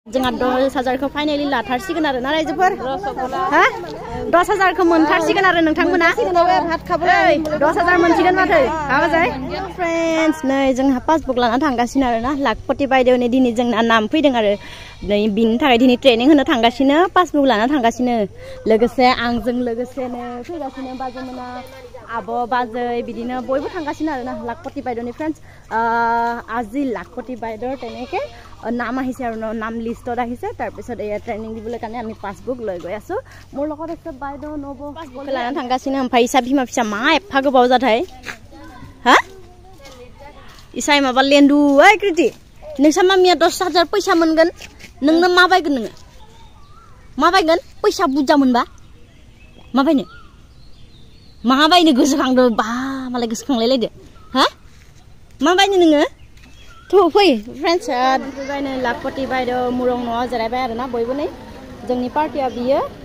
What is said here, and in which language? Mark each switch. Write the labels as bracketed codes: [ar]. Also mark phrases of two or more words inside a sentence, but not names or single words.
[brx] जोंहा 10,000 खौ फाइनाली लाथारसिगोन आरो ना रायजोफोर हा 10,000 खौ मोनथारसिगोन आरो नोंथांमोना भात खाबोलै 10,000 मोनसिगोन माथो हाबा जाय फ्रेन्ड्स नै जोंहा पासबुक लाना थांगासिनो आरो ना लाखपति बायदेवनि दिनै जोंना नाम फैदों आरो नै बिनि थाखाय दिनै ट्रेनिं होनो थांगासिनो पासबुक लाना थांगासिनो लोगोसे आंजों लोगोसेनो फैगासिनो बाजैमोना आब' बाजै बिदिनो बयबो थांगासिनो आरो ना लाखपति बायदेवनि फ्रेन्ड्स [as] আজি লাখপতি বাইদেউৰ তেনেকে নাম আহিছে আৰু নাম লিষ্টত আহিছে তাৰ পিছত এই ট্ৰেনিং দিবলৈ কাৰণে আমি পাসবুক লৈ গৈ আছো মোৰ লগত আছে বাইদেউ নব পাসবুক [brx] লানা थांगासिनो ओमफ्राय इसा बिमा फिसा मा एफा गोबाव जाथाय हा इसाय माबा लेन्डु ओइ कृति नोंसा मामिया 10,000 पैसा मोनगोन नोंनो मा बायगोन नोङो मा बायगोन पैसा बुरजा मोनबा मा बायनो मा बायनो गोसोखांदो बा मालाय गोसोखांलायलायदो हा मा बायनो नोङो थौ फै फ्रेन्ड्स बायनो लाखपति बायदेव मुरं न'आव जिरायबाय आरो ना बयबो नै जोंनि पार्टिया बियो